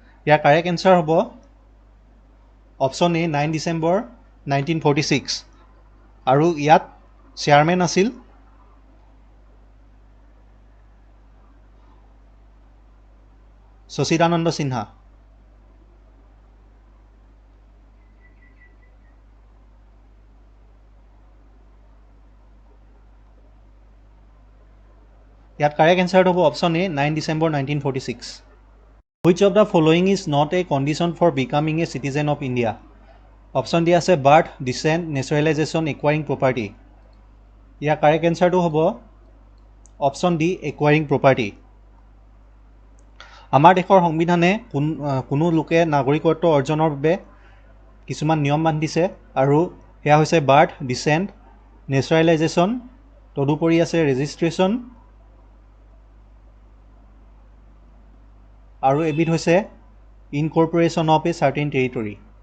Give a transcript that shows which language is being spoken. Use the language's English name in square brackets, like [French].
[Assamese] ইয়াৰ correct answer হ'ব option A 9 December 1946 আৰু ইয়াত চেয়াৰমেন আছিল সচিদানন্দ সিনহা। ইয়াত কাৰেক্ট এনচাৰ হ'ব option A 9 December 1946। [English] Which of the following is not a condition for becoming a citizen of India? Option [Assamese] দিয়া আছে [English] Birth, descent, naturalization, acquiring property. [Assamese] ইয়াৰ correct এনচাৰটো হ'ব option D একুৱাৰিং property. আমাৰ দেশৰ সংবিধানে কোনো লোকে নাগৰিকত্ব অৰ্জনৰ বাবে কিছুমান নিয়ম বান্ধিছে আৰু সেয়া হৈছে বাৰ্থ, ডিচেণ্ট, নেচাৰেলাইজেশ্যন, তদুপৰি আছে ৰেজিষ্ট্ৰেশ্যন আৰু এবিধ হৈছে [English] Incorporation of a certain territory.